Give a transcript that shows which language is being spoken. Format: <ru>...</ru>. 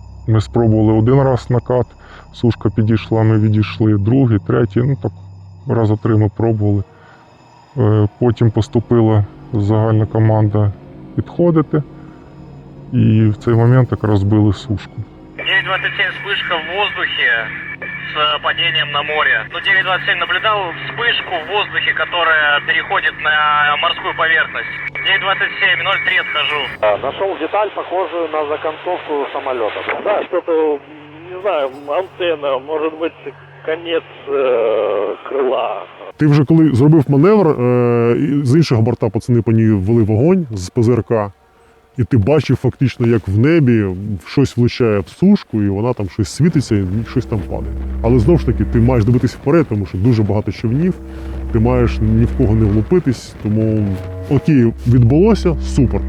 <uk>Ми спробували один раз накат, сушка підійшла, ми відійшли, другий, третій, так раза 3 ми пробували. Потім поступила загальна команда підходити, і в цей момент якраз збили сушку.</uk> <ru>927 вспышка в воздухе с падением на море. 927 наблюдал вспышку в воздухе, которая переходит на морскую поверхность. 927, 03 отхожу. Нашел деталь, похожую на законцовку самолета. Да, что-то, не знаю, антенна, может быть, конец крила.</ru> <uk>Ти вже коли зробив маневр, з іншого борта пацани по ній ввели вогонь з ПЗРК, і ти бачив фактично, як в небі щось влучає в сушку, і вона там щось світиться, і щось там падає. Але знову ж таки, ти маєш дивитися вперед, тому що дуже багато човнів, ти маєш ні в кого не влупитись, тому окей, відбулося, супер.</uk>